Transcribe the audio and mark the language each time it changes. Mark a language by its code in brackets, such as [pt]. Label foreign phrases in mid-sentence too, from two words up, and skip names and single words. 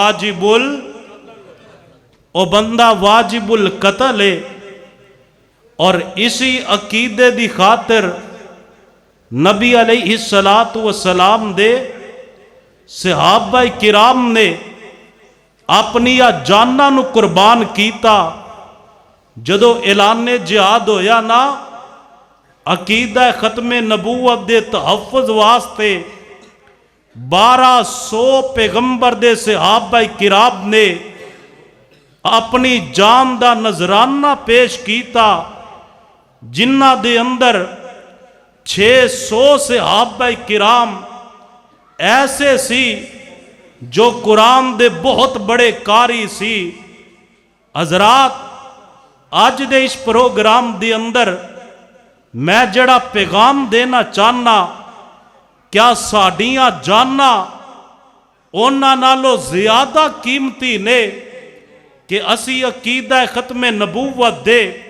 [pa] واجب القتل ہے، اور اسی عقیدے دی خاطر نبی [ar] علیہ السلام [pa] دے صحابہ کرام نے اپنی جاناں نو قربان کیتا۔ جدو اعلان جہاد ہویا نا، عقیدہ ختم نبوت دے تحفظ واسطے 1200 پیغمبر دے صحابہ کرام نے اپنی جان دا نذرانہ پیش کیتا، جنہ دے اندر 600 صحابہ کرام ایسے سی جو قرآن دے بہت بڑے قاری سی۔ حضرات، آج دے اس پروگرام دے اندر میں جڑا پیغام دینا چاہنا، کیا ساڈیاں جاننا اونا نالو زیادہ قیمتی نے کہ اسی عقیدہ ختم نبوت دے